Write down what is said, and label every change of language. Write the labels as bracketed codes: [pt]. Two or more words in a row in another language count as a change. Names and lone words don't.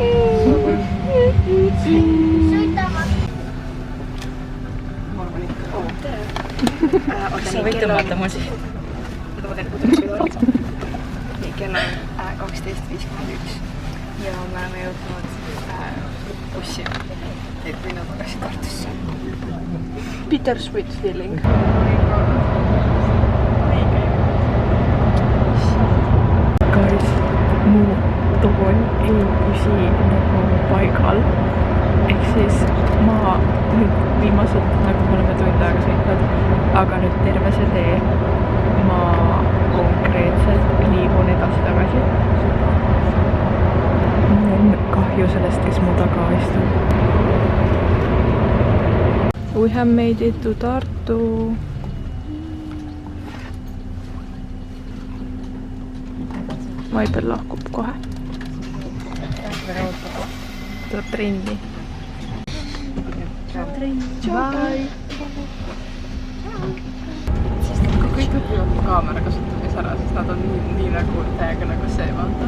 [et] Sa võid tõmmata mul siis. Kell on 12.51 ja me oleme jõudnud bussi, et minna tagasi Tartusse. [en] Bittersweet feeling. Guys, [et] mu tool ei püsi nagu paigal. Ehk siis ma nüüd viimased, nagu me oleme tund aega sõitnud, aga nüüd terve see tee ma konkreetselt liigun edasi-tagasi. Mul on kahju sellest, kes mu taga istub. [en] We have made it to Tartu. [et] Maibel lahkub kohe. Tuleb trenni. Bye! kõik õpivad mu kaamera kasutamise ära, sest nad on nii nagu täiega nagu see, vaata.